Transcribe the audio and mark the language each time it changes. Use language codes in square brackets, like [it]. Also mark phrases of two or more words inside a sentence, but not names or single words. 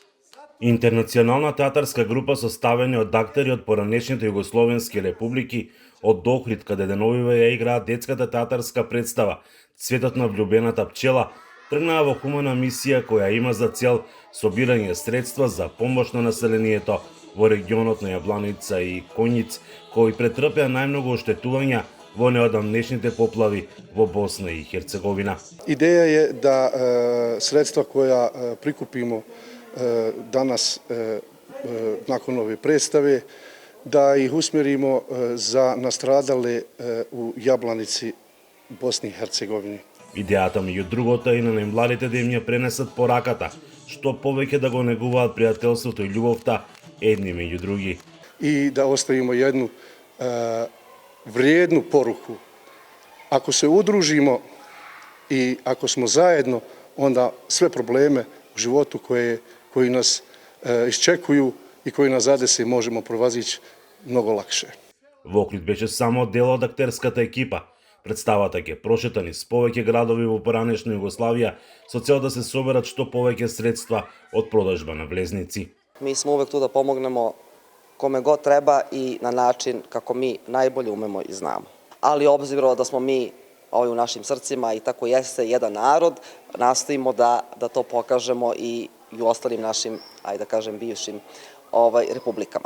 [mk] Интернационална театарска група составена од актери од поранешните југословенски републики од Охрид, каде деновиве ја играат детската театарска представа Цветот на влюбената пчела, тргнаа во хумана мисија која има за цел собирање средства за помош на населението во регионот на Јабланица и Коњиц, кои претрпеа најмногу оштетувања во неодамнешните поплави во Босна и Херцеговина. [bs] Ideja je da sredstva koja prikupimo danas nakon ove predstave, da ih usmjerimo za nastradale u Jablanici, Bosni i Hercegovini. [mk] Идејата меѓу другото е и на најмладите да им ја пренесат пораката, што повеќе да го негуваат пријателството и љубовта едни меѓу други. [bs] I da ostavimo jednu vrijednu poruku. Ako se udružimo i ako smo zajedno, onda sve probleme u životu koji nas iščekuju i koji nas zadese možemo provazići mnogo lakše. [mk] Во Охрид беше само дел од актерската екипа. Представата ќе прошета низ повеќе градови во поранешна Југославија со цел да се соберат што повеќе средства од продажба на влезници. [sr] Mi smo uvek tu da pomognemo kome god treba i na način kako mi najbolje umemo i znamo. Ali obzirom da smo mi u našim srcima i tako jeste jedan narod, nastojimo da to pokažemo i u ostalim našim, ajde da kažem, bivšim republikama.